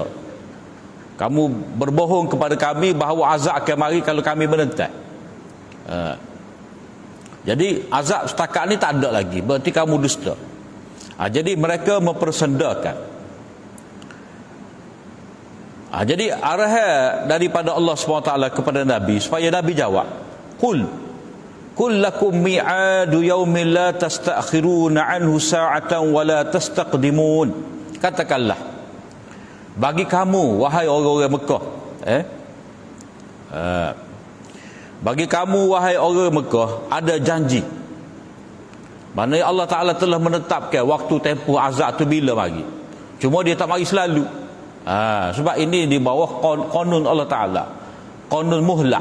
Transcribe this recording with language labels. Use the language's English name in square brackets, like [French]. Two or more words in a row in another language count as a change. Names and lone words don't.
[Malay] Kamu berbohong kepada kami bahawa azab akan mari kalau kami menentang. Jadi azab setakat ni tak ada lagi, berarti kamu dusta. Jadi mereka mempersendakan. Jadi arahan daripada Allah SWT kepada Nabi supaya Nabi jawab, [Arabic] قل لكم ميعاد يوم لا تستأخرون عنه ساعة ولا تستقدمون. [Malay] Katakanlah, bagi kamu wahai orang-orang Mekah, bagi kamu wahai orang Mekah ada janji. Maknanya Allah Ta'ala telah menetapkan waktu tempoh azab tu bila mari. Cuma dia tak mari selalu. Sebab ini di bawah qanun Allah Ta'ala, [Arabic] قانون مهلة.